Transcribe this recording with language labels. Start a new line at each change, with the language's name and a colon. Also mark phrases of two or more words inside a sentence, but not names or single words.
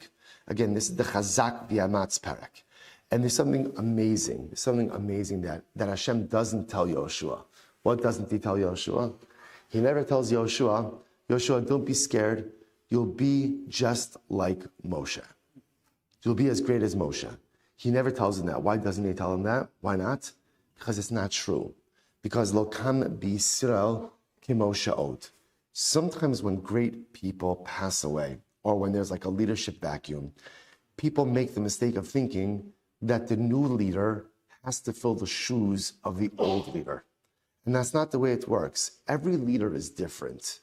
English: Again, this is the
Hebrew: חזק ואמץ
English: Parak. And there's something amazing that Hashem doesn't tell Yoshua. What doesn't he tell Yoshua? He never tells Yoshua, don't be scared. You'll be just like Moshe. You'll be as great as Moshe. He never tells him that. Why doesn't he tell him that? Why not? Because it's not true. Because
Hebrew: לא קם בישראל כמשה עוד.
English: Sometimes when great people pass away, or when there's like a leadership vacuum, people make the mistake of thinking that the new leader has to fill the shoes of the old leader. And that's not the way it works. Every leader is different.